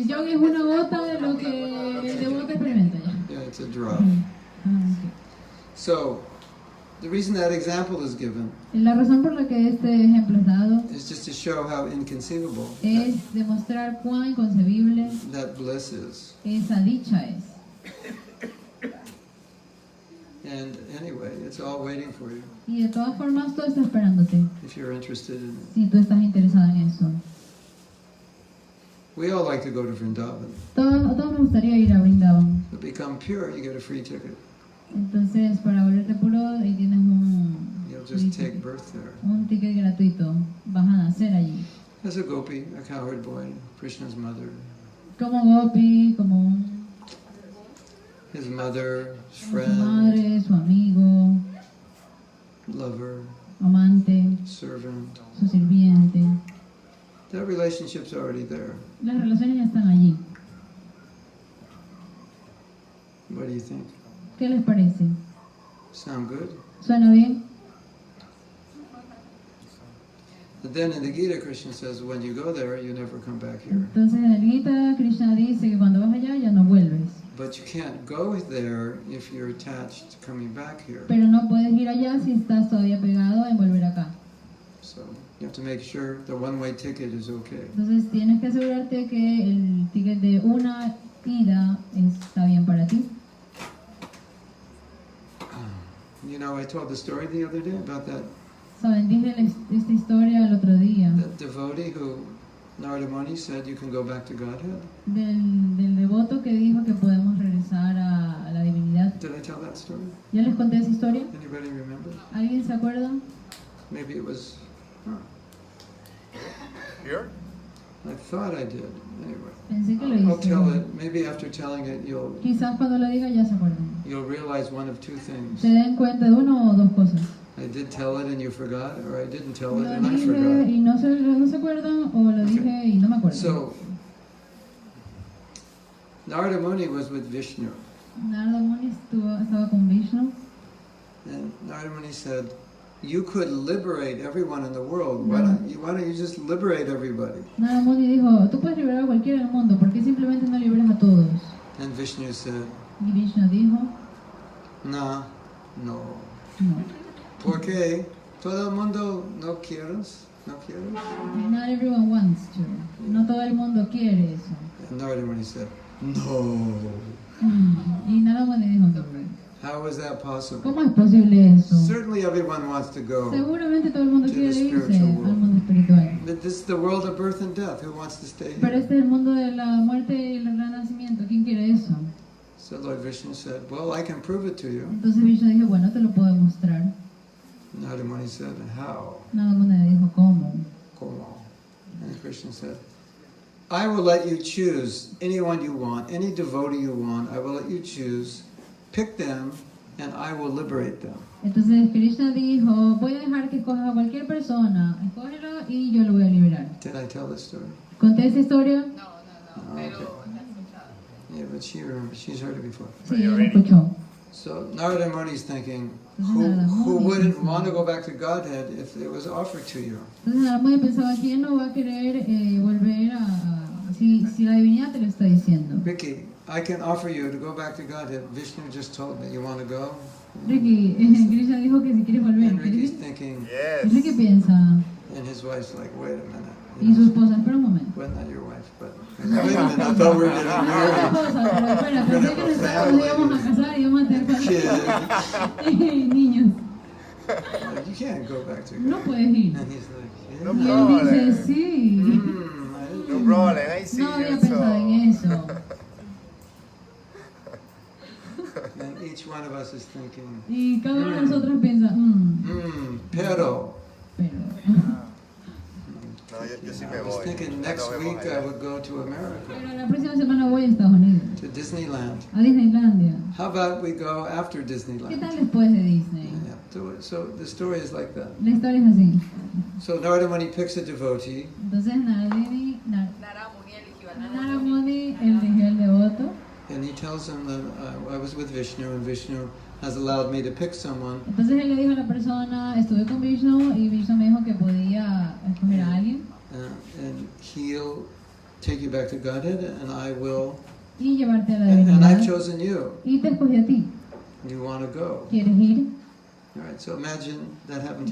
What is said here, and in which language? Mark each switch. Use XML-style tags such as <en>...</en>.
<es>el yogi es una gota de lo que el devoto experimenta ya.</es> <en>Yeah, it's a drop. Ok. So, the reason that example is given</en> <es>La razón por la que este ejemplo es dado</es> <en>is just to show how inconceivable</en> <es>es demostrar cuán inconcebible</es> <en>that bliss is.</en> <es>esa dicha es.</es> <en>And anyway, it's all waiting for you</en> <es>Y de todas formas, todo está esperándote,</es> <en>if you're interested in it.</en> <es>si tú estás interesado en eso.</es> <en>We all like to go to Vrindavan.</en> <es>A todos nos gustaría ir a Vrindavan.</es> <en>To become pure, you get a free ticket.</en> <es>Entonces, para volverte puro, ahí tienes</es> <en>You'll just take birth there.</en> <es>un ticket gratuito. Vas a nacer allí.</es> <en>As a gopi, a cowherd boy, Krishna's mother,</en> <es>Como Gopi, como</es> <en>his mother,</en> <es>su</es> <en>friend,</en> <es>madre, su amigo,</es> <en>lover,</en> <es>amante,</es> <en>servant.</en> <es>su sirviente.</es> <en>That relationship's already there.</en> <es>Las relaciones ya están allí.</es> <en>What do you think?</en> <es>¿Qué les parece?</es> <en>Sound good?</en> <es>¿Suena bien?</es> <en>The And then in the Gita, Krishna says, when you go there, you never come back here.</en> <es>Entonces en el Gita, Krishna dice que cuando vas allá ya no vuelves.</es> <en>But you can't go there if you're attached to coming back here.</en> <es>Pero no puedes ir allá si estás todavía pegado en volver acá.</es> <en>So you have to make sure the one-way ticket is okay.</en> <es>Entonces tienes que asegurarte que el ticket de una ida está bien para ti.</es> <en>You know, I told the story the other day about that</en> <es>Saben, dije esta historia el otro día</es> <en>devotee who Narada Muni said you can go back to Godhead.</en> <es>del devoto que dijo que podemos regresar a la divinidad.</es> <en>Did I tell that story?</en> <es>¿Ya les conté esa historia?</es> <en>Anybody remember?</en> <es>¿Alguien se acuerda?</es> <en>Maybe it was. Here? I thought I did. Anyway,</en> <es>Pensé que lo</es> <en>I'll tell</en> <es>hice.</es> <en>it. Maybe after telling it,</en> <es>Quizás cuando lo diga ya se acuerdan.</es> <en>you'll realize one of two things.</en> <es>Se den cuenta de uno o dos cosas.</es> <en>I did tell it and you forgot, or I didn't tell it</en> <es>Lo</es> <en>and I</en> <es>dije</es> <en>forgot.</en> <es>y no se acuerdan, o lo dije y no me acuerdo.</es> <en>So, Narada Muni was with Vishnu,</en> <es>Narada Muni estaba con Vishnu.</es> <en>and Narada Muni said, "You could liberate everyone in the world. Why don't you just liberate everybody?"</en> <es>Narada Muni dijo, tú puedes liberar a cualquiera del mundo, ¿por qué simplemente no liberas a todos?</es> <en>And Vishnu said,</en> <es>Y Vishnu dijo,</es> <en>no.</en> <es>no. ¿Por qué? Todo el mundo no quieres.</es> <en>Not everyone wants to.</en> <es>No todo el mundo quiere eso.</es> <en>And Narada Muni said, no.</en> <es>Y Narada Muni dijo, no.</es> <en>How is that possible?</en> <es>¿Cómo es posible eso?</es> <en>Certainly everyone wants to go.</en> <es>Seguramente todo el mundo</es> <en>to</en> <es>quiere</es> <en>the</en> <es>irse</es> <en>spiritual</en> <es>al</es> <en>world.</en> <es>mundo espiritual.</es> <en>But this is the world of birth and death. Who wants to stay</en> <es>Pero</es> <en>here?</en> <es>este es el mundo de la muerte y el renacimiento. ¿Quién quiere eso?</es> <en>So Lord Vishnu said, well, I can prove it to you.</en> <es>Entonces Vishnu dijo, bueno, te lo puedo demostrar.</es> <en>Narada Muni said, how?</en> <es>Narada Muni dijo, ¿cómo? Como?</es> <en>And Krishna said, I will let you choose anyone you want, any devotee you want. I will let you choose. Pick them, and I will liberate them.</en> <es>Entonces Krishna dijo, voy a dejar que escojas a cualquier persona, escógelo y yo lo voy a liberar.</es> <en>Did I tell this story?</en> <es>¿Conté esa historia? No, pero la he escuchado.</es> <en>Yeah, but she remembers. She's heard it before.</en> <es>Sí, ella lo escuchó.</es> <en>So Narada Muni is thinking,</en> <es>Narada</es> <en>who</en> <es>Muni</es> <en>wouldn't</en> <es>pensaba.</es> <en>want to go back to Godhead if it was offered to you?</en> <es>Entonces Narada Muni pensaba, ¿quién no va a querer volver si la divinidad te lo está diciendo?</es> <en>Ricky, I can offer you to go back to Godhead. Vishnu just told me. You want to go?</en> <es>Ricky, Krishna dijo que si quieres volver.</es> <en>And Ricky's thinking, Yes.</en> <es>Ricky piensa,</es> <en>and his wife's like, wait a minute.</en> <es>y su esposa, espera un momento.</es> <en>Well, not your wife, but wait a minute. I thought we were getting</en> <es>La</es> <en>married.</en> <es>esposa, pero espera, pensé que nos íbamos a casar y íbamos a tener</es> <en>Kid.</en> <es>niños.</es> <en>Like, you can't go back to</en> <es>No</es> <en>God.</en> <es>puedes ir.</es> <en>And he's like, yeah. No</en> <es>Y él dice,</es> <en>problem.</en> <es>sí.</es> <en>I didn't No do problem, I see</en> <es>No había</es> <en>you.</en> <es>pensado en eso.</es> <en>that. And each one of us is thinking,</en> <es>Y cada uno de nosotros piensa, pero. No, yo sí me</es> <en>I was</en> <es>voy.</es> <en>thinking</en> <es>Ya</es> <en>next</en> <es>nos vemos</es> <en>week I</en> <es>allá.</es> <en>would go to America,</en> <es>pero la próxima semana voy a Estados Unidos,</es> <en>to Disneyland.</en> <es>a Disneylandia.</es> <en>How about we go after</en> <es>¿Qué</es> <en>Disneyland?</en> <es>tal después de Disney?</es> <en>Yeah, so the story is like that.</en> <es>La historia es así.</es> <en>So Narada Muni picks a devotee,</en> <es>Entonces Narada Muni eligió a Narada Muni eligió el devoto.</es> <en>and he tells him that I was with Vishnu, and Vishnu has allowed me to pick someone.</en> <es>Entonces él le dijo a la persona, estuve con Vishnu y Vishnu me dijo que podía escoger a alguien</es> <en>And he'll take you back to Godhead, and I will.</en> <es>y llevarte a la</es> <en>And I've</en> <es>divinidad.</es> <en>chosen you.</en> <es>Y te escogí a ti.</es> <en>You want to go?</en> <es>¿Quieres ir?</es> <en>All right. So imagine that happened to</en>